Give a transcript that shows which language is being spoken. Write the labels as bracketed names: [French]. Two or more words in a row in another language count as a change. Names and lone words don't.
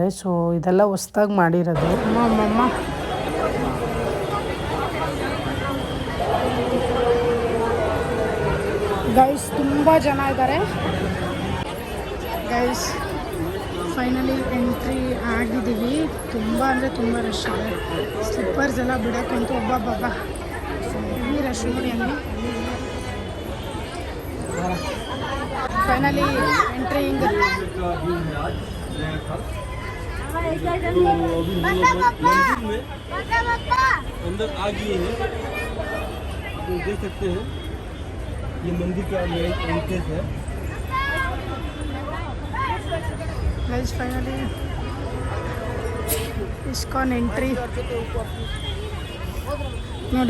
[Kannada] ಸೊ ಇದೆಲ್ಲ ಹೊಸ್ದಾಗಿ ಮಾಡಿರೋದು. ಅಮ್ಮಮ್ಮ ಗೈಸ್, ತುಂಬ ಜನ ಇದ್ದಾರೆ ಗೈಸ್. [English] finally entry [Kannada] ಆಗಿದ್ದೀವಿ. ತುಂಬ ಅಂದರೆ ತುಂಬ ರಶ್ ಇದೆ. ಸ್ಲಿಪ್ಪರ್ಸ್ ಎಲ್ಲ ಬಿಡೋಕ್ಕಂತೂ ಒಬ್ಬೊಬ್ಬ ಈ ರಶ್ ನೋಡಿ. ಹಂಗೆ [English] finally entry [Kannada] ಹಿಂಗೆ. [Hindi] अंदर आ गए हैं, आप देख सकते हैं. ये मंदिर का एंट्रेंस है. [Kannada] ಗೈಸ್, [English] finally ISKCON entry [Kannada] ನೋಡಿ.